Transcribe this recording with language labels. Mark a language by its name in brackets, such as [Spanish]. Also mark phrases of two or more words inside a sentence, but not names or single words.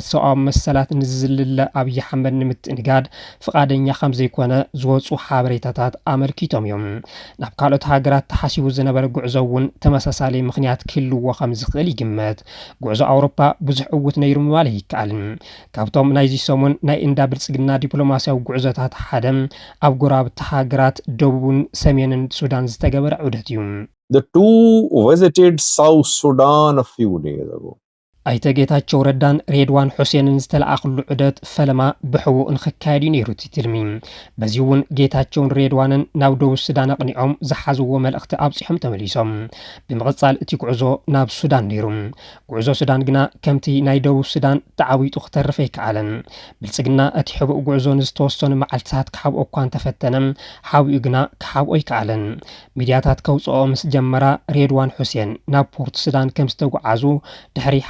[Tigrinya] ሰብኣዊ መሰላት ንዝዝልለ ኣብይ ኣሕመድ ንምትእንጋድ ፍቓደኛ ከም ዘይኮነ ዝወፁ ሓበሬታታት ኣመልኪቶም እዮም። ናብ ካልኦት ሃገራት ተሓሲቡ ዝነበረ ጉዕዞ እውን ተመሳሳሊ ምኽንያት ክህልዎ ከም ዝኽእል ይግመት። ጉዕዞ ኣውሮፓ ብዙሕ ዕውት ነይሩ ምባል ይከኣል። ካብቶም ናይዚ ሰሙን ናይ እንዳ ብልጽግና ዲፕሎማስያዊ ጉዕዞታት ሓደ ኣብ ጎራብቲ ሃገራት ደቡብን ሰሜንን ሱዳን ዝተገበረ ዑደት እዩ። [English] The two visited South Sudan a few days ago. [Tigrinya] ኣይተ ጌታቸው ረዳን ሬድዋን ሁሴንን ዝተለኣኽሉ ዑደት ፈለማ ብሕቡእ ንኽካየድ እዩ ነይሩ ትልሚ። በዚ እውን ጌታቸውን ሬድዋንን ናብ ደቡብ ሱዳን ኣቕኒዖም ዝሓዝዎ መልእኽቲ ኣብፂሖም ተመሊሶም። ብምቕጻል እቲ ጉዕዞ ናብ ሱዳን ነይሩ። ጉዕዞ ሱዳን ግና ከምቲ ናይ ደቡብ ሱዳን ተዓዊጡ ክተርፍ ኣይከኣለን። ብልጽግና እቲ ሕቡእ ጉዕዞ ንዝተወሰኑ መዓልትታት ክሓብኦ እኳ እንተፈተነ ሓቢኡ ግና ክሓብኦ ኣይከኣለን። ሚድያታት ከውፅኦ ምስ ጀመራ ሬድዋን ሁሴን ናብ ፖርት ሱዳን ከም ዝተጓዓዙ ድሕሪ ሓደ